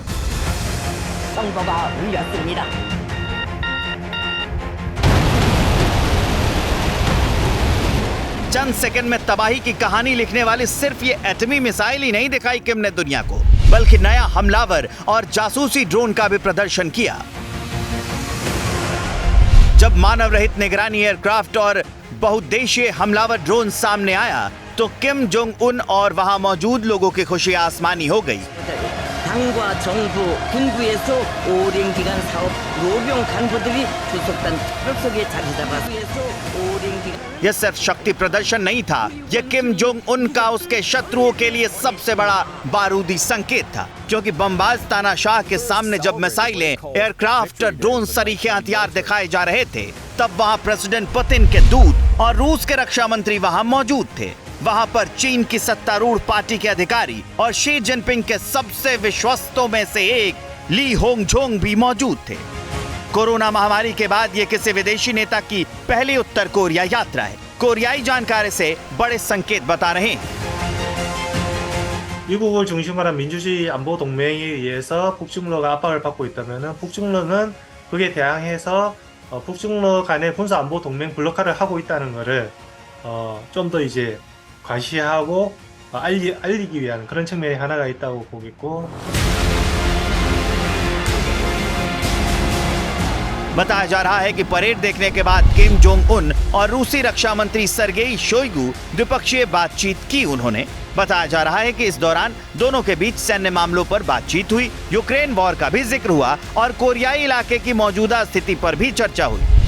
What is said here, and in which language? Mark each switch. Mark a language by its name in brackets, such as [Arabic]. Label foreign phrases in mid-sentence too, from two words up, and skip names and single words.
[Hindi] चंद सेकंड में तबाही की कहानी लिखने वाली सिर्फ ये एटमी मिसाइल ही नहीं दिखाई किम ने दुनिया को, बल्कि नया हमलावर और जासूसी ड्रोन का भी प्रदर्शन किया। जब मानव रहित निगरानी एयरक्राफ्ट और बहुउद्देशीय हमलावर ड्रोन सामने आया, तो किम जोंग उन और वहां मौजूद लोगों की खुशी आसमानी हो गई। [Korean] 당과 정부, 군부에서 오랜 기간 사업 노병 간부들이 주석단 트럭석에 자리 잡아서 오랜 기간 [Hindi] यह सिर्फ शक्ति प्रदर्शन नहीं था, यह किम जोंग उन का उसके शत्रुओं के लिए सबसे बड़ा बारूदी संकेत था, क्योंकि बमबाज तानाशाह के सामने जब मिसाइलें, एयरक्राफ्ट, ड्रोन सरीखे हथियार दिखाए जा रहे थे, तब वहां प्रेसिडेंट पुतिन के दूत और रूस के रक्षा मंत्री वहां मौजूद थे। वहां पर चीन की सत्तारूढ़ पार्टी के अधिकारी और शी जिनपिंग के सबसे विश्वस्तों में से एक ली होंगझोंग भी मौजूद थे। कोरोना महामारी के बाद ये किसी विदेशी नेता की पहली उत्तर कोरिया यात्रा है। कोरियाई जानकारी से बड़े संकेत बता रहे हैं। [Korean] 미국을 중심으로 한 민주주의 안보 동맹에 의해서 북중러가 압박을 받고 있다면은 북중러는 그게 대항해서 북중러 간의 군사 안보 동맹 블록화를 하고 있다는 거를 좀 더 이제 과시하고 알리기 위한 그런 측면이 하나가 있다고 보겠고 [Hindi] बताया जा रहा है कि परेड देखने के बाद किम जोंग उन और रूसी रक्षा मंत्री सर्गेई शोइगु द्विपक्षीय बातचीत की उन्होंने। बताया जा रहा है कि इस दौरान दोनों के बीच सैन्य मामलों पर बातचीत हुई, यूक्रेन वॉर का भी जिक्र हुआ और कोरियाई इलाके की मौजूदा स्थिति पर भी चर्चा हुई।